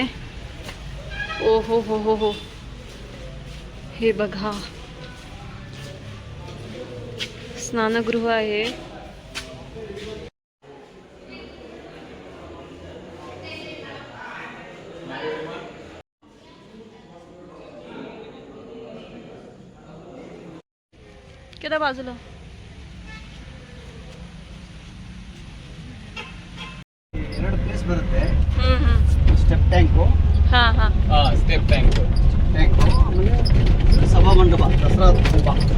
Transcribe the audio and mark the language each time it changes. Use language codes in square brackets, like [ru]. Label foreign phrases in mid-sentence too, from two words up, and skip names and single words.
[mr] ओ हो हो हो हो, हे बघा स्नानगृह आहे. केदा बाजूला [kn] ಎರಡು ಪ್ಲೇಸ್ ಬರುತ್ತೆ. [en] step tank, ಹಾ ಹಾ step tank, [kn] ಆಮೇಲೆ ಸಭಾ ಮಂಟಪ, ದಸರಾ ಮಂಟಪ.